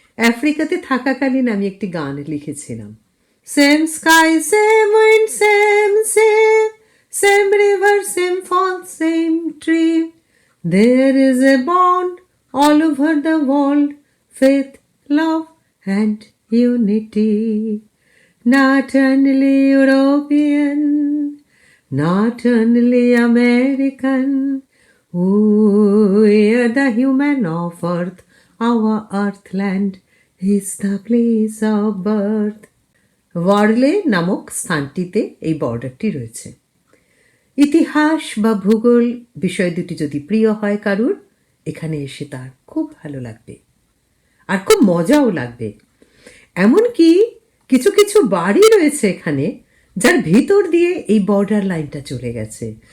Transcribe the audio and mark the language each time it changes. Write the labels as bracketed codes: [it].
[bn] আফ্রিকাতে থাকাকালীন আমি একটি গান লিখেছিলাম, [en] Same sky same wind same same, same river same fall same tree, there is a bond all over the world, faith, love and unity. Not only European, not only American, we are the human of earth, our earthland is the place of birth. [bn] ওয়ার্লে নামক স্থানটিতে এই বর্ডারটি রয়েছে। ইতিহাস বা ভূগোল বিষয় দুটি যদি প্রিয় হয় কারুর, এখানে এসে তার খুব ভালো লাগবে আর খুব মজাও লাগবে। এমনকি কিছু কিছু বাড়ি রয়েছে এখানে যার ভিতর দিয়ে এই বর্ডার লাইনটা চলে গেছে।